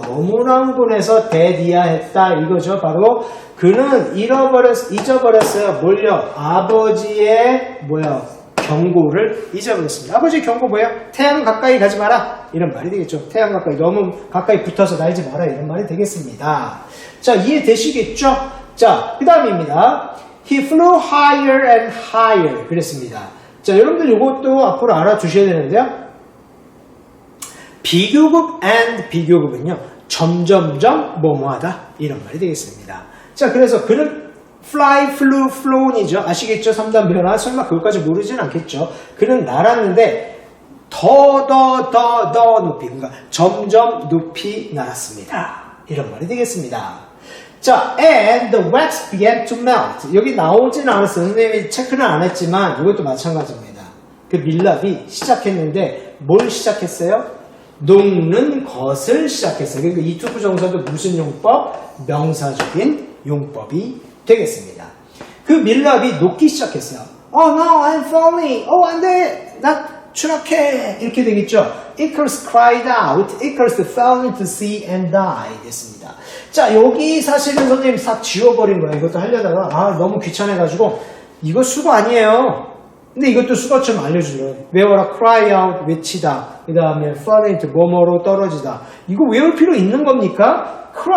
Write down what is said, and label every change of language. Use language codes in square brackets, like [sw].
[ko] 너무나 흥분해서 대디아했다 이거죠. 바로 그는 잊어버렸어요. 뭘요? 아버지의 경고를 잊어버렸습니다. 아버지의 경고 뭐예요? 태양 가까이 가지 마라. 이런 말이 되겠죠. 태양 가까이 너무 가까이 붙어서 날지 마라. 이런 말이 되겠습니다. 자, 이해되시겠죠? 자, 그 다음입니다. [en] He flew higher and higher. [ko] 그랬습니다. 자, 여러분들 이것도 앞으로 알아두셔야 되는데요. 비교급 and 비교급은요, 점점점 뭐뭐하다 이런 말이 되겠습니다. 자, 그래서 그는 fly, flew, flown이죠. 아시겠죠? 3단 변화. 설마 그것까지 모르진 않겠죠. 그는 날았는데 더 높이, 그러니까 점점 높이 날았습니다. 이런 말이 되겠습니다. [en] 자, and the wax began to melt. [ko] 여기 나오진 않았어요. 선생님이 체크는 안 했지만 이것도 마찬가지입니다. 그 밀랍이 시작했는데 뭘 시작했어요? 녹는 것을 시작했어요. 그러니까 이 투부 정사도 무슨 용법? 명사적인 용법이 되겠습니다. 그 밀랍이 녹기 시작했어요. [en] Oh no, I'm falling. [ko] 안 돼. 나 추락해. 이렇게 되겠죠. [en] Icarus cried out. Icarus fell into the sea and died. [ko] 됐습니다. 자, 여기 사실은 선생님 싹 지워버린 거예요. 이것도 하려다가 너무 귀찮아가지고 이거 수거 아니에요. 근데 이것도 수거처럼 알려줘요. 외워라. cry out. 외치다. 그 다음에 fall into 뭐뭐로 떨어지다. 이거 외울 필요 있는 겁니까?